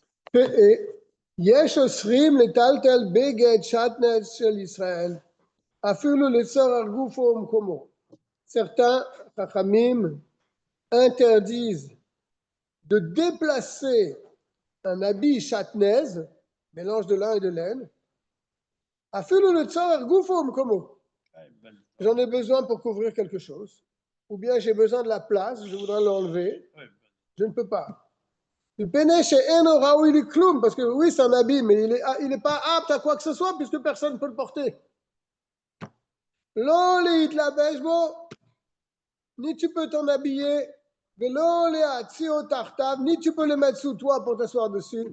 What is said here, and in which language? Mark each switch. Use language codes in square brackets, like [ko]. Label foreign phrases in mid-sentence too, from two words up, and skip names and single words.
[he] יש אוסרים לטלטל בגד שעטנז של ישראל, אפילו לצורך גופו ומקומו. [fr] Certains Chachamim interdisent de déplacer un habit chatnaise, mélange de lin et de laine, [he] אפילו לצורך גופו ומקומו. [fr] J'en ai besoin pour couvrir quelque chose, ou bien j'ai besoin de la place, je voudrais l'enlever, je ne peux pas. Parce que oui, c'est un habit, mais il n'est pas apte à quoi que ce soit, puisque personne ne peut le porter. Ni tu peux t'en habiller, ni tu peux le mettre sous toi pour t'asseoir dessus.